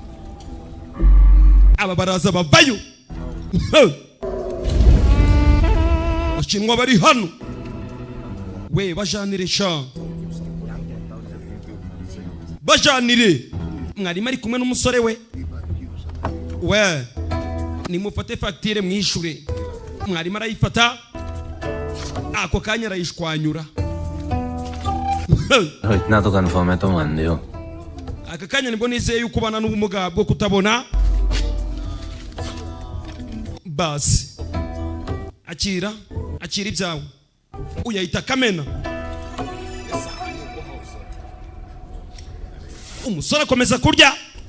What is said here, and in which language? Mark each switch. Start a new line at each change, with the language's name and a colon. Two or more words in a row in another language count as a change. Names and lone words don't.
Kinyarwanda: aba baraza bavayo abashinwa bari hano we bajanire sha bajanire mwarimu ari kumwe n'umusore we nimufate facture mwishure mwarimu arayifata ako kanya arayishwanyura
Hindi: इतना तो कंफर्म है तो मान दो
Kinyarwanda: aka kanya nibwo nizeye yuko ubana n'ubumuga bwo kutabona basi akira ibyawe uyahita kamena umusore akomeza kurya